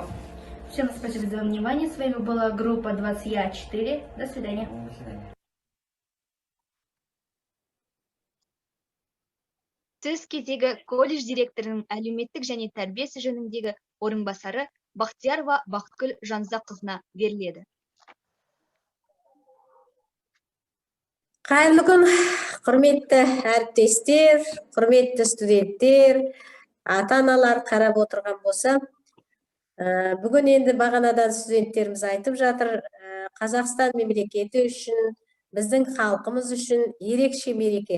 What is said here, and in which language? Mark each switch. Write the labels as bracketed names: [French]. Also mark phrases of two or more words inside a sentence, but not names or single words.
[Russian] Всем спасибо за внимание. С вами была группа 20Я4. До свидания. До свидания. [Kazakh] Сөз кезегі колледж директорының әлеуметтік және тәрбиесі жөніндегі орынбасары Бақтиярова Бақытгүл Жанзақызына беріледі. Қайырлы күн, құрметті әріптестер, құрметті студенттер, ата-аналар қарап отырған болса, бүгін енді бағанадан студенттеріміз айтып жатыр, Қазақстан мемлекеті үшін, біздің халқымыз үшін ерекше мереке.